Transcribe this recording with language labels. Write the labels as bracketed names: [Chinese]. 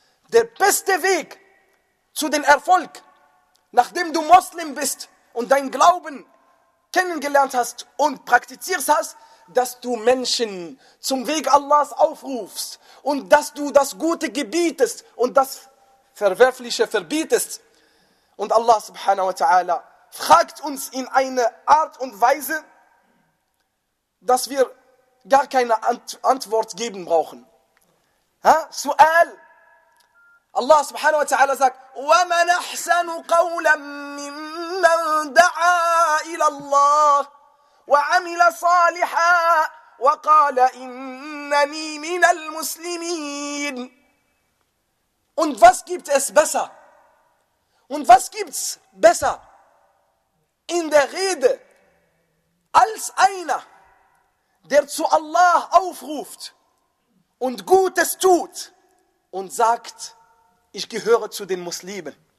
[German] Der beste Weg zu dem Erfolg, nachdem du Muslim bist und dein Glauben kennengelernt hast und praktizierst hast, dass du Menschen zum Weg Allahs aufrufst und dass du das Gute gebietest und das Verwerfliche verbietest. Und Allah subhanahu wa ta'ala fragt uns in eine Art und Weise, dass wir gar keine Antwort geben brauchen. Ha? Sual. Allah subhanahu wa ta'ala sagt, [Arabic] وَمَنْ أَحْسَنُ قَوْلًا مِّمَّنْ دَعَا إِلَى اللَّهِ وَعَمِلَ صَالِحًا وَقَالَ إِنَّنِي مِنَ الْمُسْلِمِينَ. [German] Und was gibt es besser? Und was gibt es besser in der Rede als einer, der zu Allah aufruft und Gutes tut und sagt, ich gehöre zu den Muslimen.